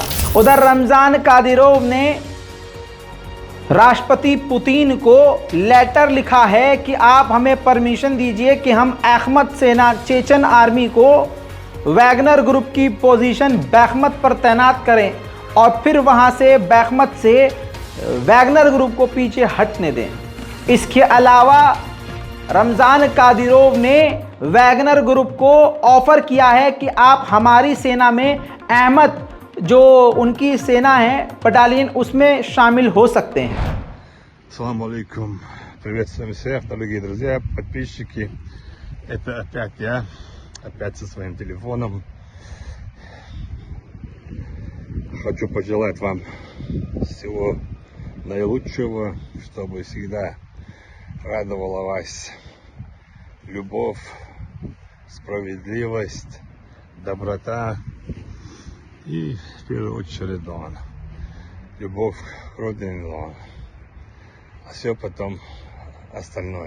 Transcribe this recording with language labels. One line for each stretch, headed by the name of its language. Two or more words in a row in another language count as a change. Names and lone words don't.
Hindi: उधर रमजान कादिरोव ने राष्ट्रपति पुतिन को लेटर लिखा है कि आप हमें परमिशन दीजिए कि हम अहमद सेना
English: Chechen army
Hindi: को वैगनर ग्रुप की पोजीशन बैखमत पर तैनात करें और फिर वहां से बैखमत से वैगनर ग्रुप को पीछे हटने दें। इसके अलावा रमजान कादिरोव ने वैगनर ग्रुप को ऑफर किया है कि आप हमारी सेना में अहमद, जो उनकी सेना है बटालियन, उसमें शामिल हो सकते हैं।
Arabic: السلام عليكم.
Russian: Приветствуем всех, дорогие друзья, подписчики. Это опять я, опять со своим телефоном. Хочу пожелать вам всего наилучшего, чтобы всегда радовала вас любовь, справедливость, доброта и в первую очередь любовь к родине, а все потом остальное.